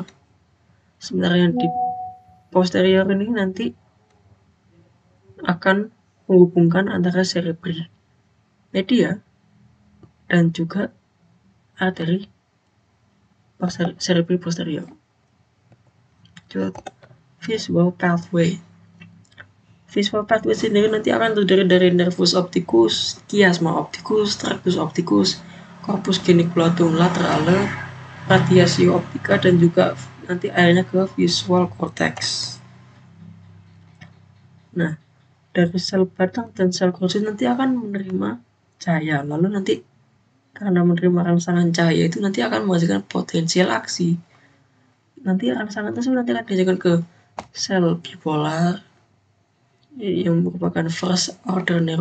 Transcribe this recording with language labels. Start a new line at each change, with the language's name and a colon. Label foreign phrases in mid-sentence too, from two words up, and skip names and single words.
Indonesian: Sementara yang di posterior ini nanti akan menghubungkan antara
Latin: cerebri media
Indonesian: dan juga arteri
Latin: cerebri posterior.
English: Visual pathway
Indonesian: sendiri nanti akan terdiri dari
Latin: nervus opticus, chiasma opticus, tractus opticus, corpus geniculatum laterale, radiatio optica,
Indonesian: dan juga nanti akhirnya ke
English: visual cortex.
Indonesian: Nah, dari sel batang dan sel korsis nanti akan menerima cahaya, lalu nanti karena menerima rangsangan cahaya itu nanti akan menghasilkan potensial aksi. Nanti rangsangan tersebut nanti akan diajarkan ke sel bipolar yang merupakan
English: first order neuron.